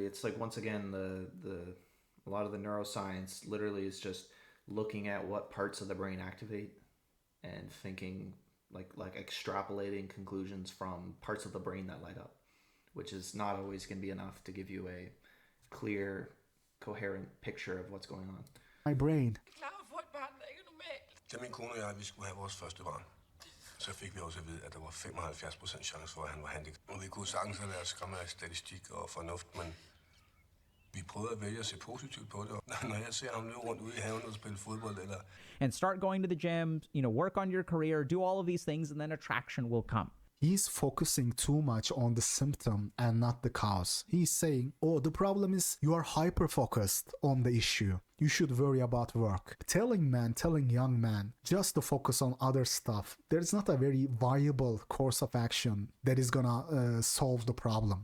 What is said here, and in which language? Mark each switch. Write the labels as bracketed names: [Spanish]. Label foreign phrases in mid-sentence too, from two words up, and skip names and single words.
[English] It's like, once again, a lot of the neuroscience literally is just looking at what parts of the brain activate and thinking, like extrapolating conclusions from parts of the brain that light up, which is not always going to be enough to give you a clear, coherent picture of what's going on. My brain. [Danish] Da min kone og jeg, vi skulle have vores første barn, så fik vi også at vide, at der var 75% chance for, at han var handicappet. Og vi kunne sagtens have lært skræmme af statistik og fornuft, men vi prøvede at vælge at se positivt på det. Og når jeg ser ham løbe rundt ude i haven og spille fodbold, eller... [English] And start going to the gym, work on your career, do all of these things, and then attraction will come. He's focusing too much on the symptom and not the cause. He's saying, oh, the problem is you are hyper-focused on the issue. You should worry about work. Telling young men just to focus on other stuff, there's not a very viable course of action that is gonna solve the problem.